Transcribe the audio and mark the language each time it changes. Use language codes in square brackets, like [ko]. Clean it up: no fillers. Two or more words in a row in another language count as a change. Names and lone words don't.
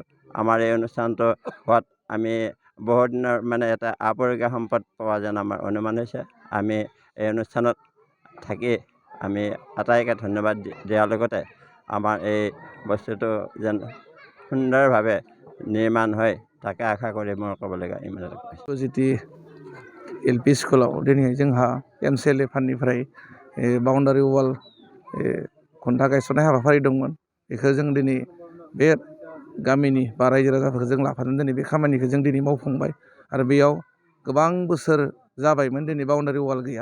[as] আমাৰ এই অনুষ্ঠানটো হোৱাত আমি বহুদিনৰ এটা আপুৰুগীয়া সম্পদ পোৱা যেন আমাৰ অনুমান হৈছে। আমি এই অনুষ্ঠানত থাকি আমি আটাইকে ধন্যবাদ দিয়াৰ লগতে আমাৰ এই বস্তুটো যেন সুন্দৰভাৱে নিৰ্মাণ হয় তাকে আশা কৰি মোৰ ক'বলগীয়া ইমানতে কৈছোঁ। [brx] जिति LP स्कुलाव दिनै जोंहा MCLA फान्डनिफ्राय [en] boundary wall [brx] खुन्था गायसननाय हाबाफारि दंमोन। बेखौ जों दिनै बे गामिनि बा रायजो राजाफोरखौ जों लाफानानै दिनै बे खामानिखौ जों दिनै मावफुंबाय। आरो बेयाव गोबां बोसोर जाबायमोन दिनै [en] boundary wall [brx] गैया।